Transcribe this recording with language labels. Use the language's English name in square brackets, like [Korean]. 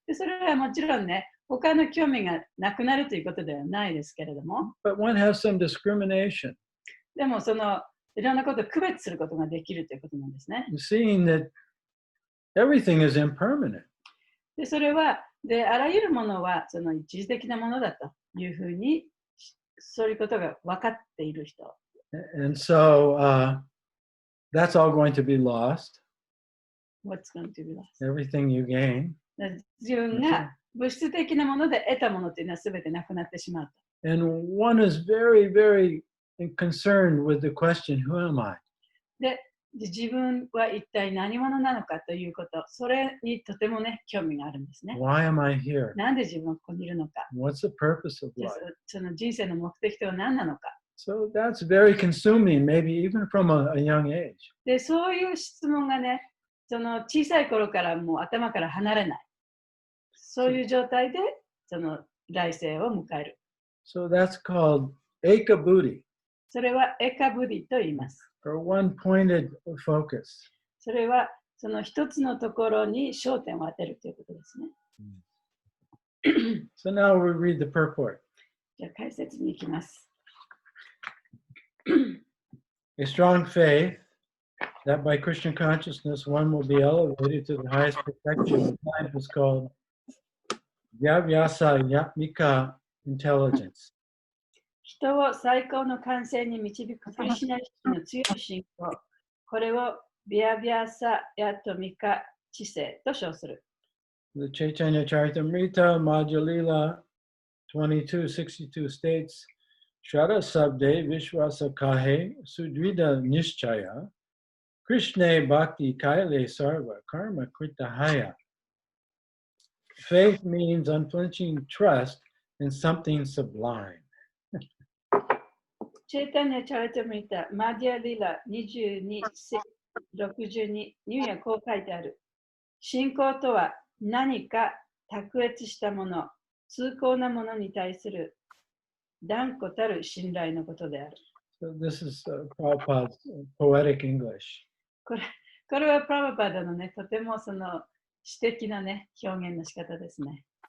[Japanese] でそれはもちろんね、他の興味がなくなるということではないですけれども、 [English] But one has some discrimination. [Japanese] でもそのいろんなことを区別することができるということなんですね。 [English] Seeing that everything is impermanent. [Japanese] でそれはであらゆるものはその一時的なものだというふうにそういうことが分かっている人。 [English] And so that's all going to be lost. What's going to be lost? Everything you gain. [Japanese] 自分が物質的なもので得たものというのは全てなくなってしまうと。 [English] And one is very, very concerned with the question, who am I? [Japanese] で、自分は一体何者なのかということ、それにとてもね、興味があるんですね。 [English] Why am I here? [Japanese] なんで自分はここにいるのか。 [English] What's the purpose of life? [Japanese] その人生の目的とは何なのか。 [English] So that's very consuming, maybe even from a young age. [Japanese] で、そういう質問がね、その小さい頃からもう頭から離れない。そういう状態でその来世を迎える。 [English] So that's called Eka Buddhi. [Japanese] それはエカブディと言います。 [English] Or one-pointed focus. [Japanese] それはその一つのところに焦点を当てるということですね。 [English] So now we read the purport. [Japanese] じゃあ解説に行きます。 [English] A strong faith that by Krishna consciousness one will be elevated to the highest perfection of life is called Vyavyasa Yatmika intelligence. [Japanese] 人を最高の完成に導くクリシュナ意識の強い信仰、これをビアビアサヤトミカ知性と称する。 [English] The Chaitanya Charitamrita Madhya-lila 2262 states, [Sanskrit] Shraddha Sabde Vishwasa Kahe Sudrida Nishchaya Krishna Bhakti Kaile Sarva Karma Kritahaya. [English] Faith means unflinching trust in something sublime. [Japanese] チェイタニア・チャリタミータ、マディア・リラ22、62にはこう書いてある。信仰とは何か卓越したもの、崇高なものに対する断固たる信頼のことである。 [English] So this is Prabhupada's poetic English. [Japanese] これはプラブパダのね、とてもその詩的なね、表現の仕方ですね。